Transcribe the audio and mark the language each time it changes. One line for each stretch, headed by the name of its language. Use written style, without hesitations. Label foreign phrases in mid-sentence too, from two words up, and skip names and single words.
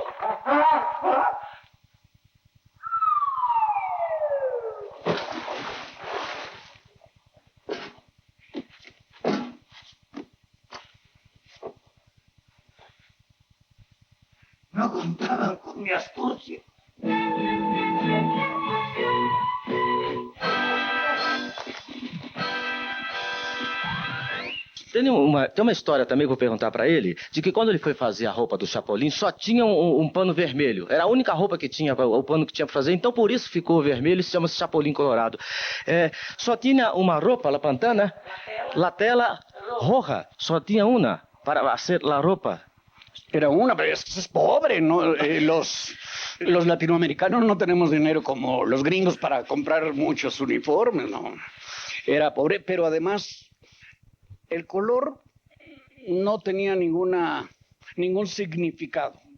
Spanish: No contaban con mi astucia.
Portuguese: Tem uma história também que eu vou perguntar para ele, de que quando ele foi fazer a roupa do Chapolin, só tinha um pano vermelho. Era a única roupa que tinha, o pano que tinha para fazer, então por isso ficou vermelho e se chama Chapolin Colorado. Só tinha uma roupa,
Spanish: la pantana, la tela roja,
Portuguese: só tinha uma para
Spanish: hacer la
Portuguese: roupa.
Spanish: Era una, pero es pobre, ¿no? Los latinoamericanos no tenemos dinero como los gringos para comprar muchos uniformes, ¿no? era pobre, pero además el color no tenía ningún significado.